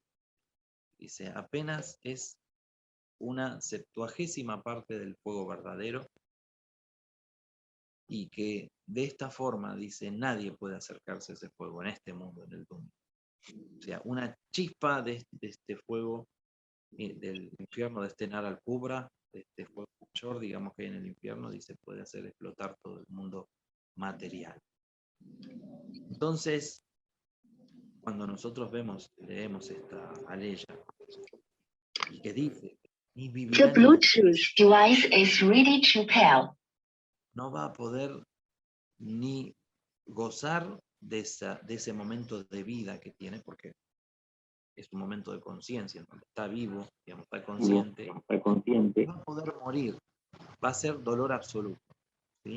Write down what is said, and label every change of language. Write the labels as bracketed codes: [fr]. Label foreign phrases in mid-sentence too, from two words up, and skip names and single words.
[es] Dice, apenas es una 70ª parte del fuego verdadero, y que de esta forma, dice, nadie puede acercarse a ese fuego en este mundo, en el mundo. O sea, una chispa de este fuego del infierno, de este [ar] النار الكبرى, [es] de este fuego mayor, digamos, que hay en el infierno, dice, puede hacer explotar todo el mundo material. Entonces, cuando nosotros leemos esta aleya, y que dice, ni vivirá, [en] The Bluetooth device is ready to pair. [es] No va a poder ni gozar de ese momento de vida que tiene, porque es un momento de conciencia, donde está vivo, digamos, está consciente, va a poder morir, va a ser dolor absoluto, ¿sí?